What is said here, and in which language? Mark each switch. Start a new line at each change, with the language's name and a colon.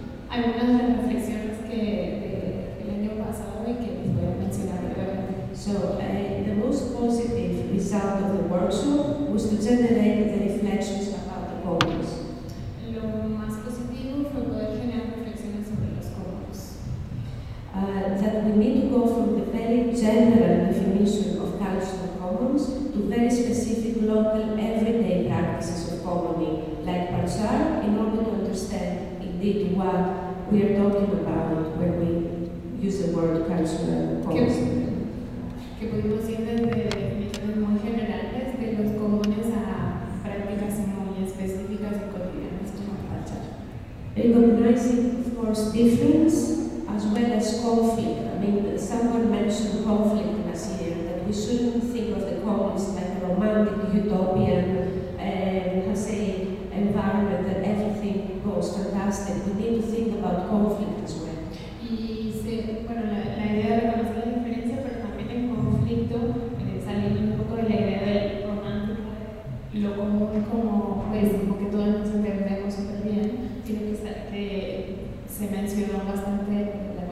Spanish: Algunas de las reflexiones que el año pasado y que les voy a mencionar.
English: So the most positive result of the workshop was to generate the reflections about the goals.
Spanish: Lo más positivo fue poder generar reflexiones sobre los goals.
English: That we need to go from the very general definition of cultural commons to very specific local everyday practices of commoning, like Pachar, in order to understand indeed what we are talking about when we use the word cultural commons.
Spanish: Que pudimos ir desde definiciones muy generales de los comunes a prácticas muy específicas y cotidianas como el Pachar.
English: Recognizing, of course, difference as well as conflict. I mean, someone mentioned conflict last year, that we shouldn't think of the commons like a romantic utopian environment that everything goes fantastic. We need to think about conflict as well.
Spanish: Y se, bueno, la idea de reconocer la diferencia, pero también el conflicto, saliendo un poco de la idea del romántico, lo común como, pues, como que todos nos entendemos súper bien, sino que se mencionó bastante.